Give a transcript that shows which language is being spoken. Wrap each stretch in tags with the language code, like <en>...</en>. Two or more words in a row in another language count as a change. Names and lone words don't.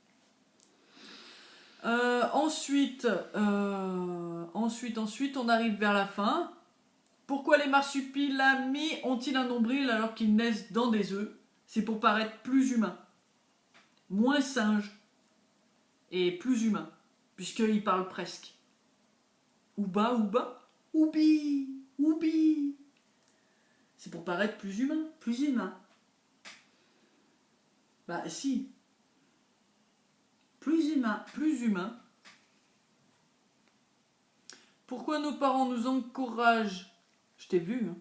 <fr>Ensuite, on arrive vers la fin. Pourquoi les marsupilamis ont-ils un nombril alors qu'ils naissent dans des œufs? C'est pour paraître plus humain. Moins singe. Et plus humain. Puisqu'ils parlent presque. Ouba, ouba, oubi, oubi. C'est pour paraître plus humain. Plus humain. Bah si. Plus humain. Plus humain. Pourquoi nos parents nous encouragent... Je t'ai vu, hein.</fr>